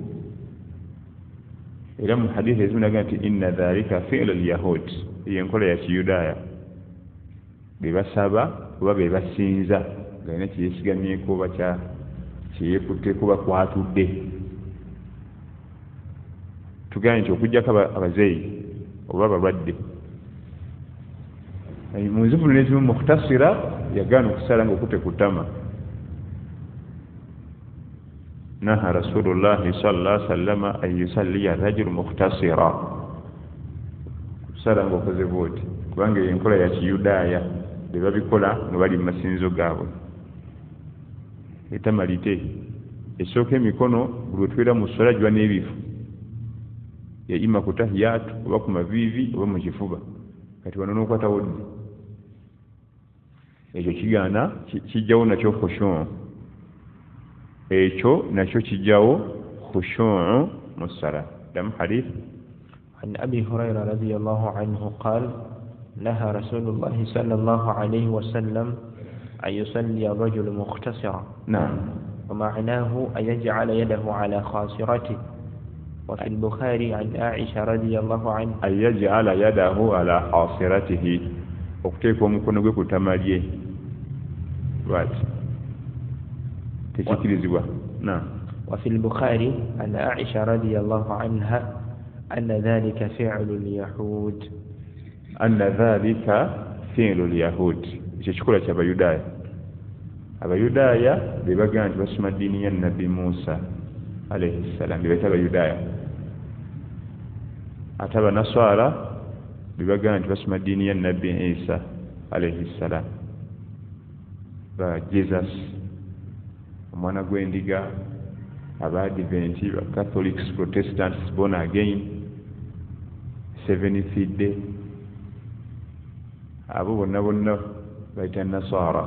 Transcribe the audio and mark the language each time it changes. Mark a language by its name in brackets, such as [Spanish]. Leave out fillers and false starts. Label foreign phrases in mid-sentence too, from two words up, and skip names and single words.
[Ganda] era mu hadithi ezinaga nti [Arabic] إن ذلك فعل اليهود, [Ganda] yenkola ya kiyudaaya be basaba oba be basinza nga alina kyeyeesigamyeko oba kyeyekutteko bakwatudde. tugambye nti okuggyako abazeeyi oba abalwadde munzivulu nezimu mukhtasira yagaana okusala nga okutte ku ttama. [Arabic] نهى رسول الله صلى الله عليه وسلم أن يصلي الرجل مختصرا, [Ganda] kusala nga okoze bwoti kubanga enkola ya kiyudaaya be babikola nga bali mu masinzo gaabwe. ettama lite esooka emikono buli wetwera mu ssala giba n'ebifu yaima ku tahiyatu oba ku maviivi oba mu kifuba kati wano n'okwatawo ddi ekyo kigaana kijjawo nakyo khushu', ekyo nakyo kijjawo khushu' mu ssala. damu hadith [Arabic] عن أبي هريرة رضي الله عنه قال نهى رسول الله صلى الله عليه وسلم أن يصلي الرجل مختصرا. نعم. ومعناه أن يجعل يده على خاصرته. وفي البخاري عن عائشة رضي الله عنها أن يجعل يده على خاصرته [Ganda] okuteeka omukono gwe ku ttama lye lwaki tekikirizibwa. [Arabic] وفي البخاري عن عائشة رضي الله عنها أن ذلك فعل اليهود. أن ذلك فعل اليهود [Ganda] ekyo kikola ky'abayudaaya. abayudaaya be bagamba nti basoma ddiini ya nabbi Musa [Arabic] عليه السلام, [Ganda] be bayita abayudaaya. ate abanaswara be bagamba nti basoma ddiini ya nabbi Isa [Arabic] عليه السلام, [Ganda] ba Jesus omwana gw'endiga, abadiventi, ba Catholics, Protestants, [English] born again, Seventh Day, [Ganda] abo bonna bayita nasara.